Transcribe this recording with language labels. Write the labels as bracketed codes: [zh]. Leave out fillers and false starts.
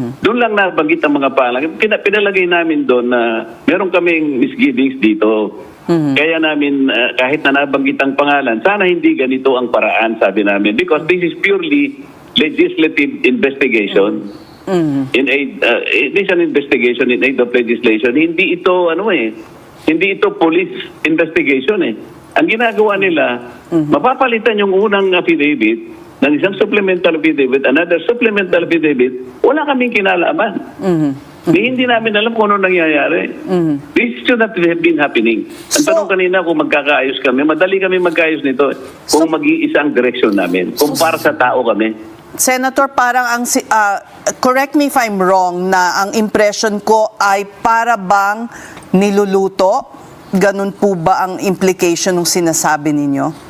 [tl] Doon lang nabanggit ang mga pangalan. Pinalagay namin doon na meron kaming misgivings dito. Kaya namin, kahit na nabanggit ang pangalan, sana hindi ganito ang paraan, sabi namin. [en] Because this is purely legislative investigation. In aid, it is an investigation in aid of legislation. [tl] Hindi ito, hindi ito police investigation eh. Ang ginagawa nila, mapapalitan yung unang affidavit ng isang supplemental affidavit, another supplemental affidavit, wala kaming kinalaman. Hindi namin alam kung ano nangyayari. [en] This should not have been happening. [tl] Ang tanong kanina kung magkakaayos kami, madali kami magkaayos nito. Kung mag-iisa ang direksyon namin. Kung para sa tao kami. Senator, parang correct me if I'm wrong, na ang impression ko ay para bang niluluto? Ganun po ba ang implication ng sinasabi ninyo?